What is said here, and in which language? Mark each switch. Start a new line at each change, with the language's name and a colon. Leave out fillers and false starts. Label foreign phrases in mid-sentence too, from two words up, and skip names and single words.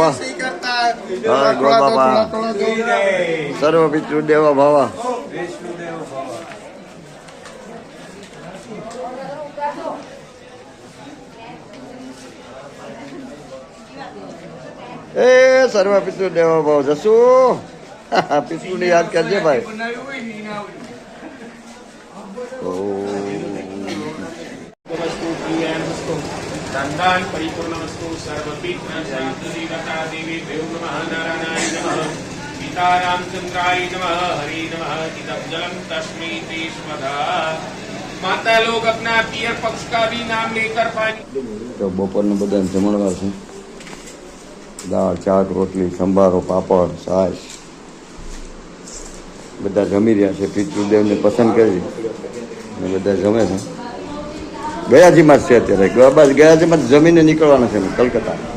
Gujarati: હા ગો બાબા. સર્વ પિતૃદેવ ભવ. એ સર્વ પિતૃદેવ ભવ. જસુ પિતૃને યાદ કરજે ભાઈ.
Sanskrit: दान परिपूर्णमस्तु सर्वपित्र देवता देवी नमः नारायणाय नमः सीता रामचंद्राय नमः हरि नमः इदं जलम तस्मै ते स्वधा
Hindi: माता लोग अपना पियर पक्ष का भी नाम लेकर पानी.
Gujarati: તો બપોરનું બધા જમણવાર છે. દાળ, શાક, રોટલી, સંભારો, પાપડ, છાશ બધા જમી રહ્યા છે. પિતૃદેવને પસંદ કરી અને બધા જમે છે. ગયાજીમાં જ છે અત્યારે. બસ ગયાજીમાં જમીને નીકળવાના છે કલકત્તા.